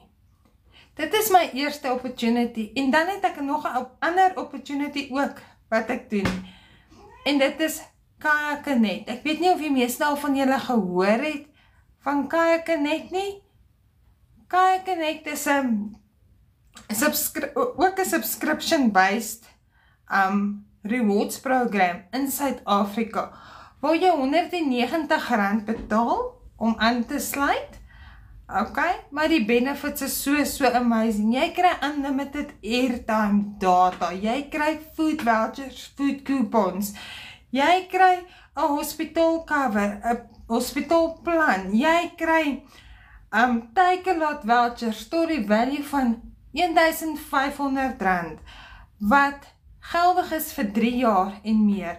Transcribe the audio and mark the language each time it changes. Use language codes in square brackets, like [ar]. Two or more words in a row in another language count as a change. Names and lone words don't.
[af] Dit is my eerste opportunity en dan het ek nog 'n ander opportunity ook wat ek doen. En dit is Kajakenet. Ek weet nie of die meeste al van julle gehoor het van Kajakenet nie. Kajakenet is ook 'n [en] subscription-based rewards program [af] in Suid-Afrika, waar jy R190 betaal om aan te sluit. Okay, maar die benefits is so amazing. Jy kry [en] unlimited airtime data, [af] jy kry [en] food vouchers, food coupons, [af] jy kry 'n hospitaal cover, 'n hospitaalplan, jy kry Takealot vouchers tot die value van R1,500 wat geldig is vir 3 jaar en meer.